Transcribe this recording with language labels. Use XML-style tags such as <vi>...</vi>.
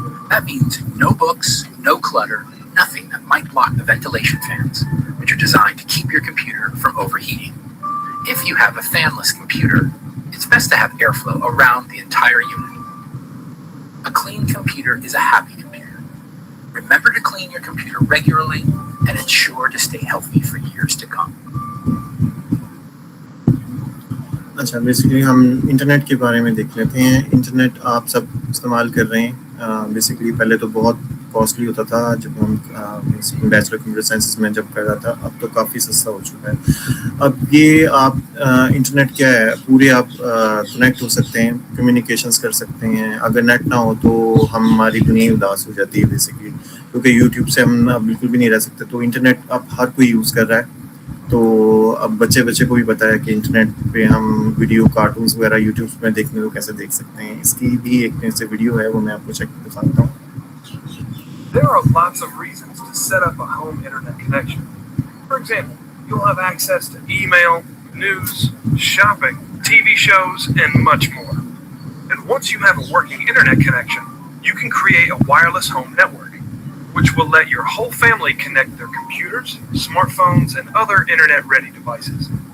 <en>That means no books, no clutter, nothing that might block the ventilation fans, which are designed to keep your computer from overheating. If you have a fanless computer, it's best to have airflow around the entire unit. A clean computer is a happy computer. Remember to clean your computer regularly, and it's sure to stay healthy for years to come.</en> <hi>अच्छा, basically हम internet के बारे में देख लेते हैं। Internet आप सब इस्तेमाल कर रहे हैं। बेसिकली पहले तो बहुत कॉस्टली होता था जब हम बैचलर कंप्यूटर साइंस में जब कर रहा था, अब तो काफ़ी सस्ता हो चुका है। अब ये आप इंटरनेट क्या है, पूरे आप कनेक्ट हो सकते हैं, कम्युनिकेशंस कर सकते हैं। अगर नेट ना हो तो हमारी दुनिया उदास हो जाती है बेसिकली, क्योंकि यूट्यूब से हम बिल्कुल भी नहीं रह सकते। तो इंटरनेट अब हर कोई यूज़ कर रहा है। तो अब बच्चे को भी बताया कि इंटरनेट पे हम वीडियो कार्टून्स वगैरह यूट्यूब में देखने को कैसे देख सकते हैं। इसकी भी एक से वीडियो है, वो मैं आपको चेक दिखाता हूँ।</hi> <en>There are lots of reasons to set up a home internet connection. For example, you'll have access to email, news, shopping, TV shows, and much more. And once you have a working internet connection, you can create a wireless home network, which will let your whole family connect their computers, smartphones, and other internet-ready devices.</en>